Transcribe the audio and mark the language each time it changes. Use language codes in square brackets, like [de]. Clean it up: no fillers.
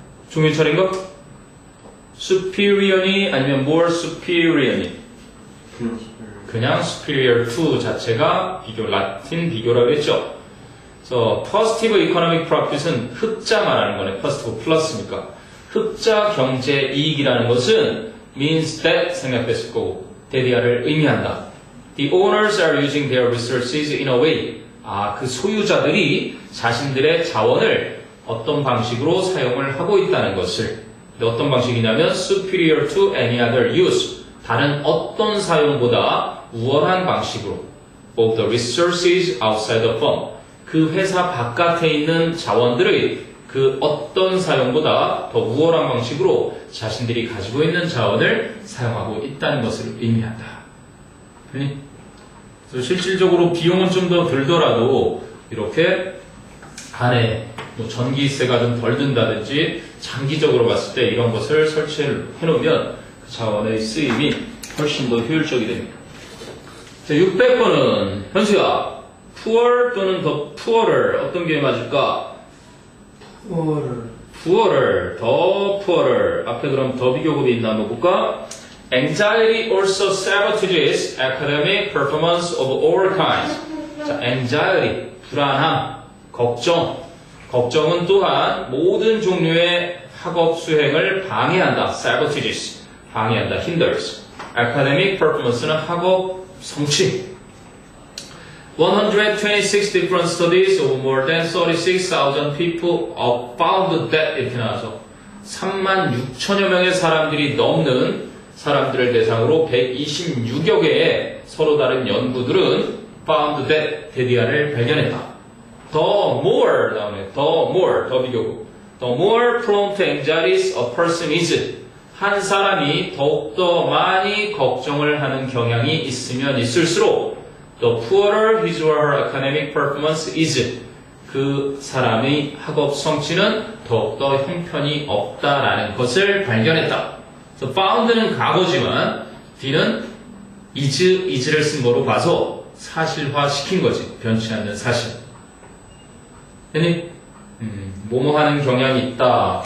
[ko] 종윤철인가? superior이 아니면 more superior이? 그냥 superior to 자체가 비교, 라틴 비교라고 했죠. 그래서 positive economic profit은 흑자 말하는 거네. positive 플러스니까. 흑자 경제 이익이라는 것은 [en] means that [ko] 생각했을 거고 대디아를 의미한다. [en] The owners are using their resources in a way. [ko] 그 소유자들이 자신들의 자원을 어떤 방식으로 사용을 하고 있다는 것을. 어떤 방식이냐면 [en] superior to any other use. [ko] 다른 어떤 사용보다 우월한 방식으로 [en] of the resources outside the firm. [ko] 그 회사 바깥에 있는 자원들의 그 어떤 사용보다 더 우월한 방식으로 자신들이 가지고 있는 자원을 사용하고 있다는 것을 의미한다. 그래서 실질적으로 비용은 좀 더 들더라도 이렇게 안에 뭐 전기세가 좀 덜 든다든지 장기적으로 봤을 때 이런 것을 설치해 놓으면 그 자원의 쓰임이 훨씬 더 효율적이 됩니다. 자, 600번은 현수야 poor 또는 더 poorer 어떤 게 맞을까? poorer, 더 poorer. 앞에 그럼 더 비교급이 있나 한번 볼까? [en] Anxiety also sabotages academic performance of all kinds. [ko] 자, anxiety, 불안함, 걱정. 걱정은 또한 모든 종류의 학업 수행을 방해한다. sabotages, 방해한다. hinders. academic performance는 학업 성취. [en] 126 different studies of more than 36,000 people found that [ko] 이렇게 나와서 36,000여 명의 사람들이 넘는 사람들을 대상으로 126여 개의 서로 다른 연구들은 [en] found that [ko] 데디아를 발견했다. [en] The more [ko] 다음에 [en] the more [ko] 더 비교고 [en] the more prone to anxieties a person is [ko] 한 사람이 더욱더 많이 걱정을 하는 경향이 있으면 있을수록 [en] The poorer his or her academic performance is. [ko] 그 사람의 학업 성취는 더욱더 형편이 없다라는 것을 발견했다. [en] So found [ko] 는 과거지만 D는 is를 쓴 거로 봐서 사실화 시킨 거지. 변치 않는 사실. 됐니? 뭐뭐 하는 경향이 있다.